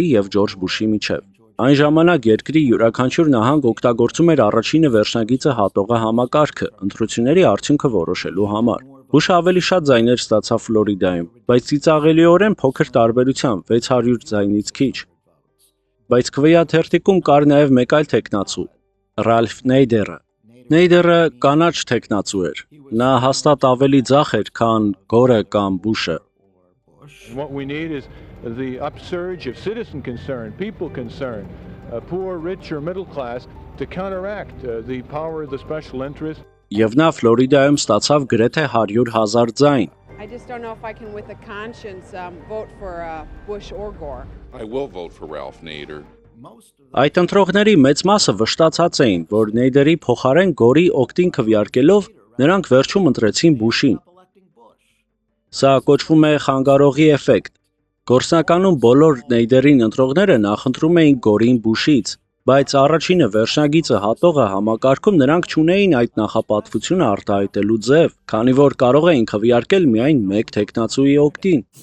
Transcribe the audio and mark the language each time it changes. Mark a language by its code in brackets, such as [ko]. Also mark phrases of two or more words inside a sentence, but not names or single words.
[hy] եւ Ջորջ Բուշի միջև։ Այն ժամանակ երկրի յուրաքանչյուր նահանգ օգտագործում էր առաջինը վերջնագիծը հատողը համակարգը ընտրությունների արդյունքը որոշելու համար։ Բուշը ավելի շատ ձայներ ստացավ Ֆլորիդայում, բայց ծիծաղելիորեն փոքր տարբերությամբ 600 ձայնից քիչ։ Բայց քվեաթերթիկում կար նաև մեկ այլ թեկնածու՝ Ռալֆ Նեյդերը։ Նեյդերը կանաչ թեկնածու էր։ Նա հաստատ ավելի ձախ էր, քան Գորը կամ Բուշը։ [en] What we need is the upsurge of citizen concern, people concern, poor, rich or middle class to counteract the power of the special interest. [hy] Եվ նա Ֆլորիդայում ստացավ գրեթե 100,000 ձայն։ [en] I just don't know if I can with a conscience vote for Bush or Gore. I will vote for Ralph Nader. [hy] Այդ ընտրողների մեծ մասը վշտացած էին, որ Նեյդերի փոխարեն Գորի օգտին քվեարկելով նրանք վերջում ընտրեցին Բուշին։ Սա կոչվում է խանգարողի էֆեկտ։ Գործնականում բոլոր Նեյդերին ընտրողները նախընտրում էին Գորին Բուշից, բայց առաջինը վերջնագիծը հատողը համակարգում նրանք չունեին այդ նախապատվությունը արտահայտելու ձև, քանի որ կարող էին քվեարկել միայն մեկ թեկնածուի օգտին։